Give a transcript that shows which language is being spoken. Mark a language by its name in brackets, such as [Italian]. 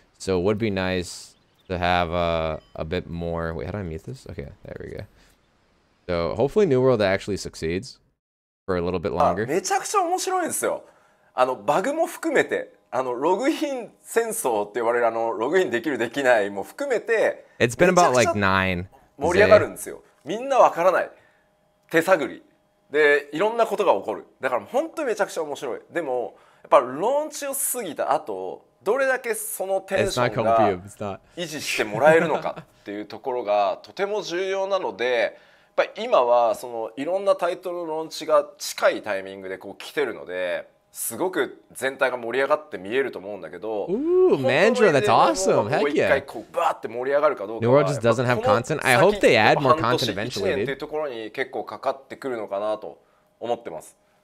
[English] So it would be nice to have a bit more. Wait, how do I mute this? Okay, there we go. So hopefully New World actually succeeds for a little bit longer. [Japanese] めちゃくちゃ面白いんですよ。バグも含めて、ログイン戦争って言われるログインできるできないも含めて、 [English] It's been about like 9. [Japanese] 盛り上がるんですよ。みんなわからない。手探り。で、いろんなことが起こる。だから本当にめちゃくちゃ面白い。でも、やっぱローンチを過ぎた後、どれだけそのテンションが維持してもらえるのかっていうところがとても重要なので、やっぱり今はそのいろんなタイトルのローンチが近いタイミングでこう来てるので、すごく全体が盛り上がって見えると思うんだけど、 [English] Mandra, that's awesome. Heck yeah. [Japanese] もう一回こうバーって盛り上がるかどうか [English] New World just doesn't have content. I hope they add more content eventually. [Japanese] 1年っていうところに結構かかってくるのかなと思ってます。